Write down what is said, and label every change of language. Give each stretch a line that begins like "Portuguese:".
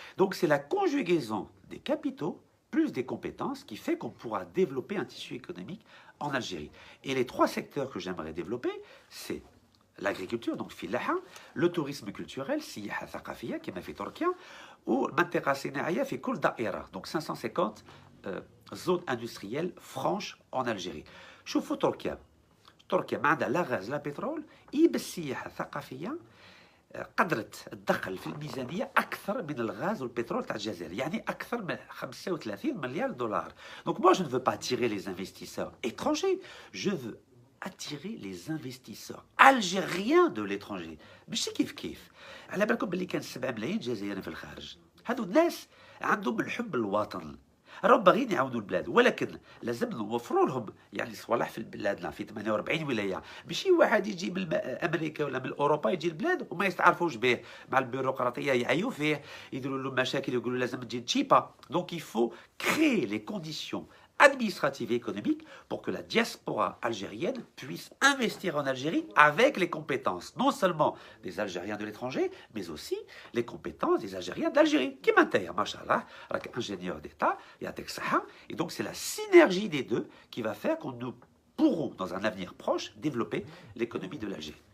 French: Donc c'est la conjugaison des capitaux plus des compétences qui fait qu'on pourra développer un tissu économique en Algérie. Et les trois secteurs que j'aimerais développer, c'est l'agriculture, donc
Arabic: filaha,
French: le tourisme culturel,
Arabic: siyaha thaqafiya,
French: qui m'a fait Turquia,
Arabic: ou mantiqa sinaia fi kul da'ira,
French: donc 550 zones industrielles franches en Algérie.
Arabic: شوفوا تركيا ما عندها لا غاز لا بترول، بالسياحة الثقافية قدرت تدخل في الميزانية أكثر من الغاز والبترول تاع الجزائر، يعني أكثر من 35 مليار دولار.
French: Donc moi je ne veux pas attirer les investisseurs étrangers, je veux attirer les investisseurs algériens de l'étranger.
Arabic: ماشي كيف على بالكم باللي كان 7 ملايين جزائري في الخارج، هذو الناس عندهم الحب الوطن، راهم باغيين يعاونوا البلاد، ولكن لازم نوفروا لهم يعني صوالح في بلادنا في 48 ولايه. ماشي واحد يجي من امريكا ولا من اوروبا يجي البلاد وما يستعرفوش به، مع البيروقراطيه يعيوا فيه، يديروا له مشاكل، يقولوا لازم تجي تشيبا. دونك
French: il faut créer les conditions administrative et économique pour que la diaspora algérienne puisse investir en Algérie avec les compétences non seulement des Algériens de l'étranger, mais aussi les compétences des Algériens d'Algérie. Qui m'intègre, machallah, avec ingénieur d'État, et donc c'est la synergie des deux qui va faire qu'on nous pourrons, dans un avenir proche, développer l'économie de l'Algérie.